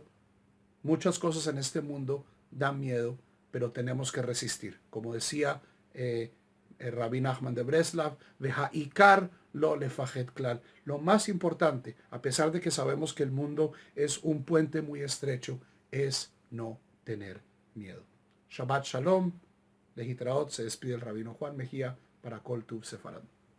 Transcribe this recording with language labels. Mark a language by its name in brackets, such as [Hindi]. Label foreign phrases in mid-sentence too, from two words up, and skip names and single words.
[Spanish] Muchas cosas en este mundo dan miedo, pero tenemos que resistir. Como decía el Rabbi Nachman de Breslav, [Hebrew] עיקר לא לפחד כלל. [Spanish] Lo más importante, a pesar de que sabemos que el mundo es un puente muy estrecho, es no tener miedo. [Hebrew] שבת שלום. להתראות, [Spanish] se despide el Rabino Juan Mejía para Kol Tuv Sefarad.